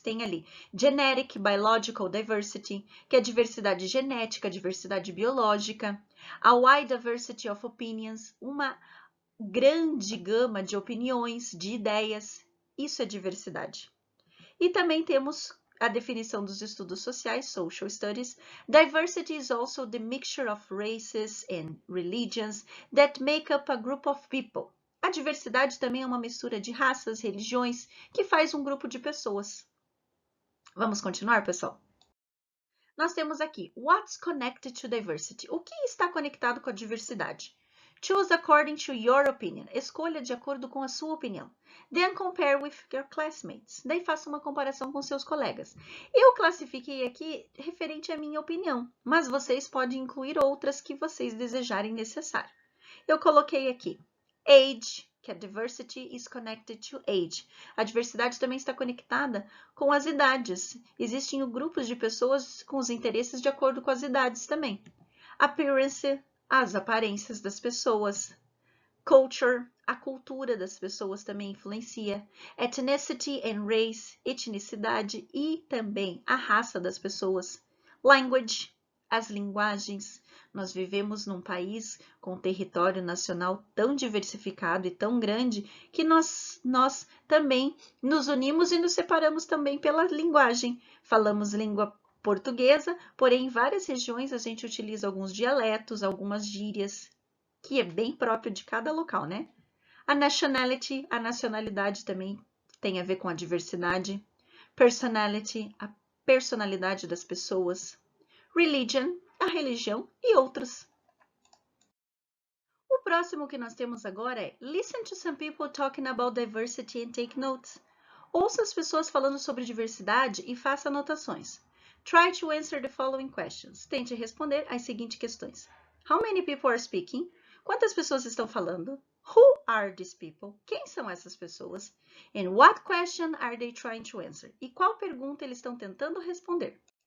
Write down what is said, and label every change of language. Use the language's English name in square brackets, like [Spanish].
[Portuguese] Tem ali [English] genetic, biological diversity, [Portuguese] que é a diversidade genética, diversidade biológica. [English] A wide diversity of opinions, [Portuguese] uma grande gama de opiniões, de ideias. Isso é diversidade. E também temos a definição dos estudos sociais, [English] social studies. Diversity is also the mixture of races and religions that make up a group of people. [Portuguese] A diversidade também é uma mistura de raças, religiões, que faz um grupo de pessoas. Vamos continuar, pessoal? Nós temos aqui, [English] what's connected to diversity? [Portuguese] O que está conectado com a diversidade? [English] Choose according to your opinion. [Portuguese] Escolha de acordo com a sua opinião. [English] Then compare with your classmates. [Portuguese] Daí faça uma comparação com seus colegas. Eu classifiquei aqui referente à minha opinião, mas vocês podem incluir outras que vocês desejarem necessário. Eu coloquei aqui [English] age, [Portuguese] que a [English] diversity is connected to age. [Portuguese] A diversidade também está conectada com as idades. Existem grupos de pessoas com os interesses de acordo com as idades também. Appearance, as aparências das pessoas. Culture, a cultura das pessoas também influencia. [English] Ethnicity and race, [Portuguese] etnicidade e também a raça das pessoas. Language, as linguagens. Nós vivemos num país com um território nacional tão diversificado e tão grande que nós também nos unimos e nos separamos também pela linguagem. Falamos língua portuguesa, porém em várias regiões a gente utiliza alguns dialetos, algumas gírias, que é bem próprio de cada local, né? A nationality, a nacionalidade também tem a ver com a diversidade. Personality, a personalidade das pessoas. Religion, a religião e outros. O próximo que nós temos agora é [English] listen to some people talking about diversity and take notes. [Portuguese] Ouça as pessoas falando sobre diversidade e faça anotações. [English] Try to answer the following questions. [Portuguese] Tente responder as seguintes questões. [English] How many people are speaking? [Portuguese] Quantas pessoas estão falando? [English] Who are these people? [Portuguese] Quem são essas pessoas? [English] And what question are they trying to answer? [Portuguese] E qual pergunta eles estão tentando responder?